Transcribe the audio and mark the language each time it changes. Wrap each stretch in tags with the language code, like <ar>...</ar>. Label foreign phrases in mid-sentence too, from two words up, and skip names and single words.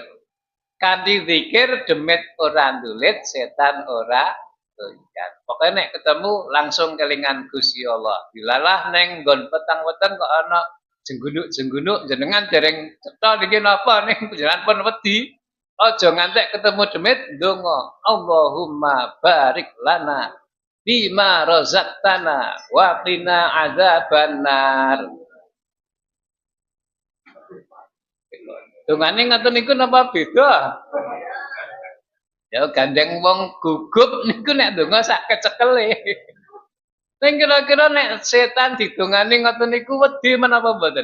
<jv>Kanthi zikir demit ora ndulit, setan ora doyan. Pokoke nek ketemu langsung kelingan Gusti Allah. Dilalah ning nggon petang-petang kok ana jenggunuk-jenggunuk jenengan dereng cetha niki napa ning panjenengan pun wedi. Aja ngantek ketemu demit ndonga.</jv> <ar>اللهم بارك لنا بما رزقتنا وقنا عذاب النار.</ar> <jv>Dongane ngoten niku napa beda? Ya gandeng wong gugup niku nek donga sak kecekele. Ning kira-kira nek setan didongani ngoten niku wedi menapa mboten?</jv>